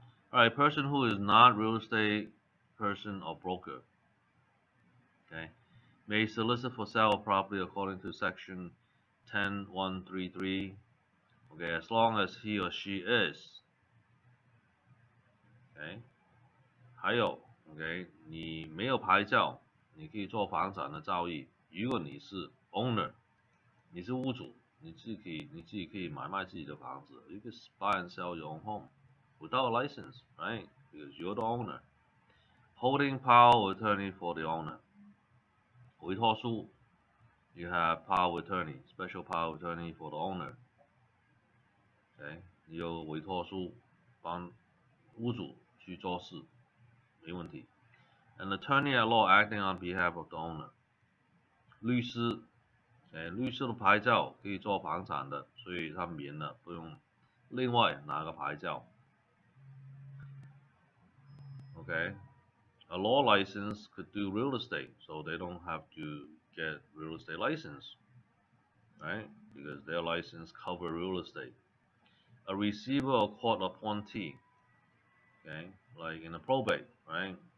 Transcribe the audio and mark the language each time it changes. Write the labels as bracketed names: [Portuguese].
[English] Alright, person who is not real estate person or broker, okay, may solicit for sale of property according to section 10(1)(3)(3), okay, as long as he or she is, okay， [Chinese] 还有 ，OK， 你没有牌照，你可以做房产的交易。如果你是 owner， 你是屋主，你自己可以买卖自己的房子。 [English] You can buy and sell your own home without a license, right? Because you're the owner. Holding power of attorney for the owner. 委托书 ，you have power of attorney, special power of attorney for the owner. [Chinese] OK， 你有委托书帮屋主去做事，没问题。 [English] An attorney at law acting on behalf of the owner. [Chinese] 律师，律师的牌照可以做房产的，所以他免了，不用另外拿个牌照。 [English] Okay, a law license could do real estate, so they don't have to get real estate license, right? Because their license cover real estate. A receiver or court appointee, okay, like in a probate, right?